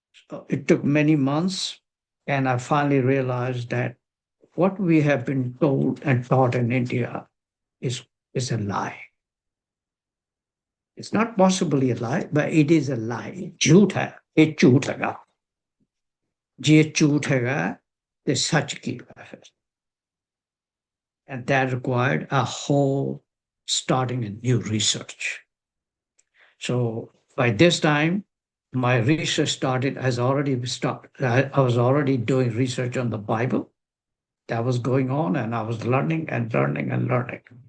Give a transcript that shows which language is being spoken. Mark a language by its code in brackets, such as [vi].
[en] So it took many months, and I finally realized that what we have been told and taught in India is is a lie. It's not possibly a lie, but it is a lie. [hi] झूठ है, ये झूठ हैगा, ये झूठ हैगा, [pa] ते सच की है. [en] And that required a whole starting a new research. So by this time, my research started has already started. I was already doing research on the Bible. That was going on, and I was learning and learning and learning.